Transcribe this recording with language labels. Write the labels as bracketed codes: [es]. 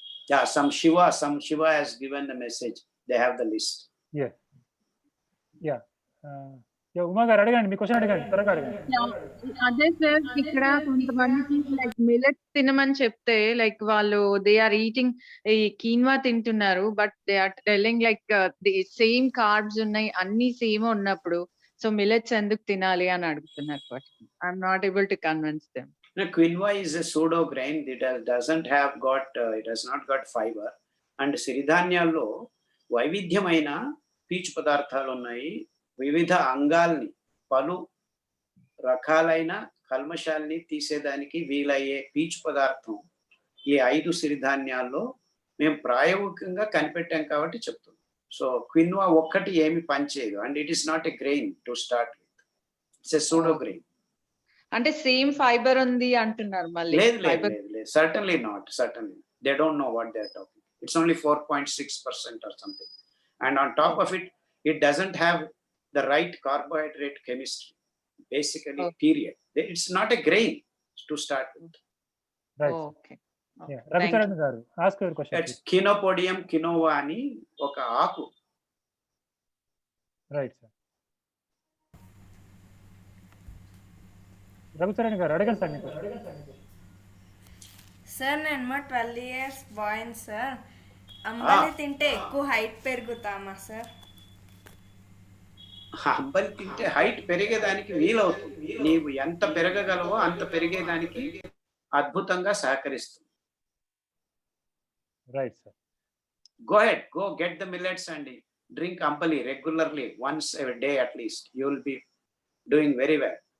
[en] Yeah, some Shiva has given the message. They have the list. Yeah. [te] Uma గారు అడగండి, మీ question అడగండి, త్వరగా అడగండి. అదే సార్, ఇక్కడ కొంతమందికి లైక్ మిల్లెట్ తినమని చెప్తే లైక్ వాళ్ళు [en] they are eating [te] ఈ కీన్వా తింటున్నారు, [en] but they are telling like the same carbs [te] ఉన్నాయి, అన్ని సేమ్ ఉన్నప్పుడు సో మిల్లెట్స్ ఎందుకు తినాలి అని అడుగుతున్నారు question. [en] I'm not able to convince them. Quinoa is a pseudo grain. It has not got fiber. [te] And సిరిధాన్యాల్లో వైవిధ్యమైన పీచు పదార్థాలు ఉన్నాయి. వివిధ అంగాల్ని, పలు రకాలైన కల్మషాల్ని తీసేదానికి వీలయ్యే పీచు పదార్థం ఈ 5 సిరిధాన్యాల్లో మేము ప్రాయోగికంగా కనిపెట్టాం కాబట్టి చెప్తున్నాం. [en] so [te] క్విన్వా ఒక్కటి ఏమి పనిచేయదు. [en] And it is not a grain to start with. It's a pseudo grain. [te] అంటే సేమ్ ఫైబర్ ఉంది అంటున్నారు మళ్ళీ. [en] లేదు, certainly not. They don't know what they're talking. It's only 4.6% or something. And on top of it, it doesn't have the right carbohydrate chemistry, basically, period. It's not a grain to start with. Right. Okay. Yeah, Ravicharan garu, ask your question. It's Chenopodium quinoa [te] ani oka aaku. [en] Right, sir. [te] Ravicharan గారు అడగండి sir. మీకు sir నేను 12 years bye sir. అంబలి తింటే ఎక్కువ height పెరుగుతామా sir? అంబలి తింటే height పెరిగేదానికి వీలవుతుంది. నీవు ఎంత పెరగగలవో అంత పెరిగేదానికి అద్భుతంగా సహకరిస్తుంది. [en] Right sir. Go get the millets and drink ambali regularly, once a day at least. You will be doing very well.